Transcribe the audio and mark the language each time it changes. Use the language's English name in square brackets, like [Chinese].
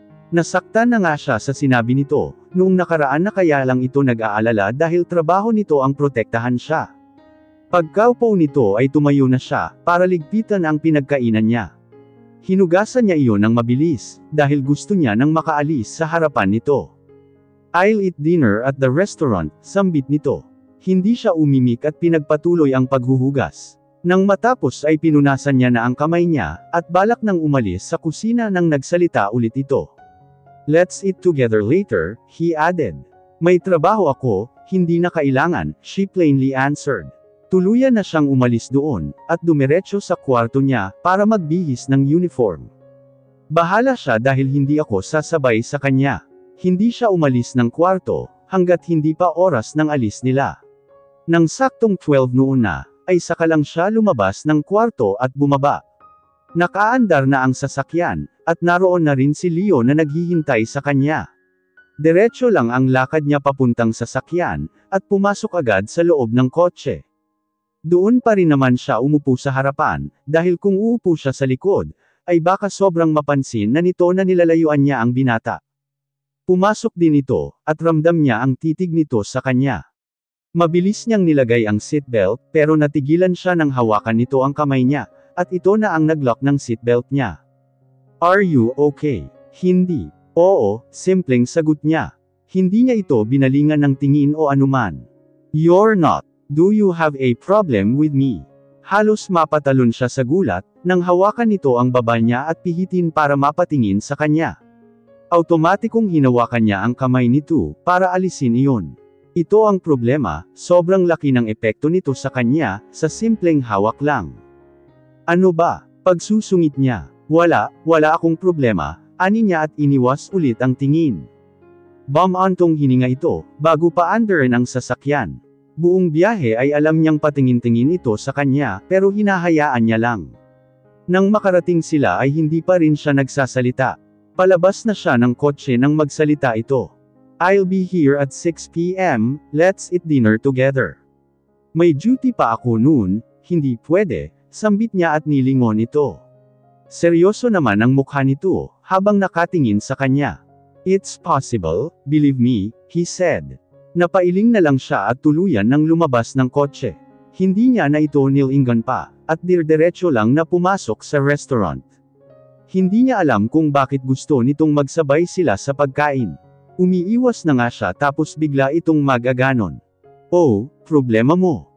[Filipino] Nasaktan na nga siya sa sinabi nito, noong nakaraan na kaya lang ito nag-aalala dahil trabaho nito ang protektahan siya. Pagkaupo nito ay tumayo na siya, para ligpitan ang pinagkainan niya. Hinugasan niya iyon ng mabilis, dahil gusto niya nang makaalis sa harapan nito. [English] I'll eat dinner at the restaurant, [Filipino] sambit nito. Hindi siya umimik at pinagpatuloy ang paghuhugas. Nang matapos ay pinunasan niya na ang kamay niya, at balak nang umalis sa kusina nang nagsalita ulit ito. [English] Let's eat together later, he added. [Filipino] May trabaho ako, hindi na kailangan, [English] she plainly answered. [Filipino] Tuluyan na siyang umalis doon, at dumiretso sa kwarto niya, para magbihis ng uniform. Bahala siya dahil hindi ako sasabay sa kanya. Hindi siya umalis ng kwarto, hanggat hindi pa oras ng alis nila. Nang saktong 12 noon na, ay saka lang siya lumabas ng kwarto at bumaba. Nakaandar na ang sasakyan, at naroon na rin si Leo na naghihintay sa kanya. Diretso lang ang lakad niya papuntang sasakyan, at pumasok agad sa loob ng kotse. Doon pa rin naman siya umupo sa harapan, dahil kung uupo siya sa likod, ay baka sobrang mapansin na nito na nilalayuan niya ang binata. Pumasok din ito, at ramdam niya ang titig nito sa kanya. Mabilis niyang nilagay ang seatbelt, pero natigilan siya nang hawakan nito ang kamay niya, at ito na ang naglock ng seatbelt niya. [English] Are you okay? [Filipino] Hindi. Oo, simpleng sagot niya. Hindi niya ito binalingan ng tingin o anuman. [English] You're not. Do you have a problem with me? [Filipino] Halos mapatalon siya sa gulat, nang hawakan nito ang baba niya at pihitin para mapatingin sa kanya. Automatikong hinawakan niya ang kamay nito, para alisin iyon. Ito ang problema, sobrang laki ng epekto nito sa kanya, sa simpleng hawak lang. Ano ba? Pagsusungit niya. Wala akong problema, ani niya at iniwas ulit ang tingin. Bumantong hininga ito, bago pa andarin ang sasakyan. Buong biyahe ay alam niyang patingin-tingin ito sa kanya, pero hinahayaan niya lang. Nang makarating sila ay hindi pa rin siya nagsasalita. Palabas na siya ng kotse nang magsalita ito. [English] I'll be here at 6 p.m., let's eat dinner together. [Filipino] May duty pa ako noon, hindi pwede, sambit niya at nilingon ito. Seryoso naman ang mukha nito, habang nakatingin sa kanya. [English] It's possible, believe me, he said. [Filipino] Napailing na lang siya at tuluyan nang lumabas ng kotse. Hindi niya na ito nilingan pa, at diretso lang na pumasok sa restaurant. Hindi niya alam kung bakit gusto nitong magsabay sila sa pagkain. Umiiwas na nga siya tapos bigla itong magaganon. Oh, problema mo.